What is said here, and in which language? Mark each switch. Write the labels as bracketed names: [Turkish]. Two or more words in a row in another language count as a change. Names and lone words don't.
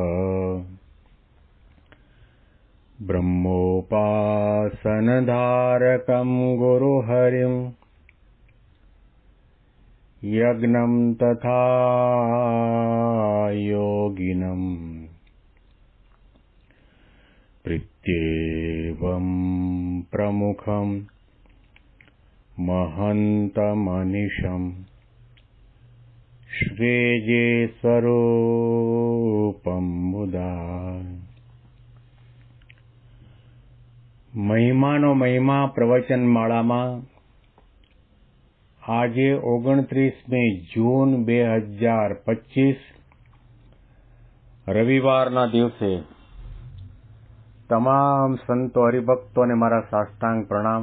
[Sanskrit] ब्रह्मोपासनधारकं गुरुहरिं यज्ञं तथा योगिनं प्रत्येवं प्रमुखं महन्तमनिशं श्रेये स्वरूपं मुदा। [Gujarati] મહિમાનો મહિમા પ્રવચનમાળામાં આજે 29મી જૂન 2025 રવિવારના દિવસે તમામ સંતો હરિભક્તોને મારા સાષ્ટાંગ પ્રણામ.